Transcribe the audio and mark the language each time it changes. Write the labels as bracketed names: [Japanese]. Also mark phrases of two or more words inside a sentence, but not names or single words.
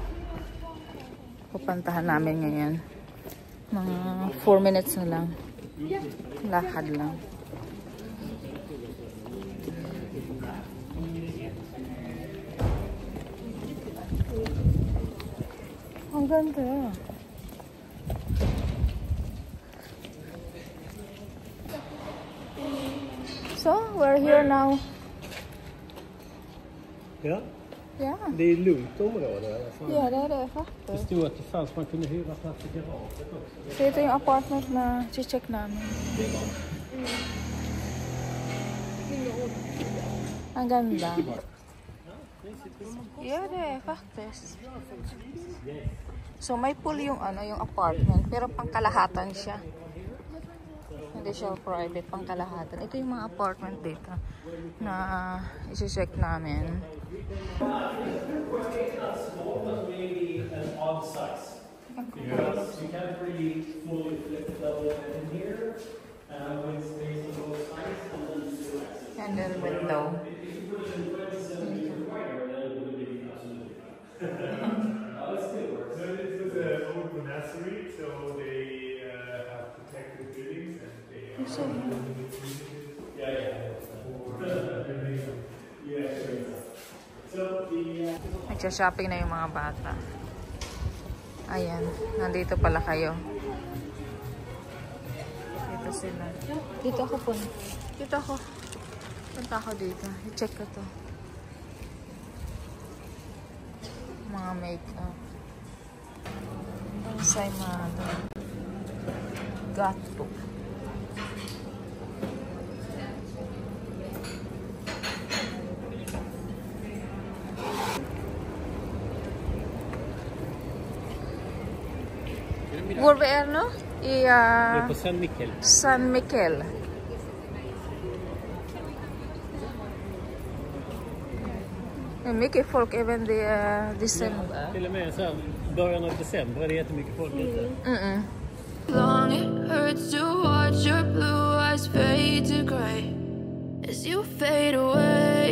[Filipino] Pupuntahan namin ngayon. Mga 4 minutes na lang. Lakad lang. Ang ganda. [English] So, we're here now. [Swedish] Ja. Ja. Det är lugnt område i alla fall. Ja, det är det faktiskt. Det stod att det fanns, man kunde hyra plats i garaget också. [Filipino] Så ito yung apartment na check namin. Ang ganda. [Swedish] Ja, det är faktiskt. [Filipino] So may pool yung yung apartment, pero pangkalahatan siya. Hindi siya private, pangkalahatan. Ito yung mga apartment dito na i-check namin. [English] And then window. Monastery, so they have protected buildings and they [Filipino] Nagsha-shopping na yung mga bata. Ayan, nandito pala kayo. Dito sila. Dito ako po. Dito ako. Punta ako dito. I-check ko to. Mga make-up. Ensaymada. Gato. Gurbeerno i [Swedish] på San Miguel. San Miguel. Det är mycket folk även december. Till och med så här, början av december är det jättemycket folk ute. [English] Long it hurts to watch your blue eyes fade to gray as you fade away.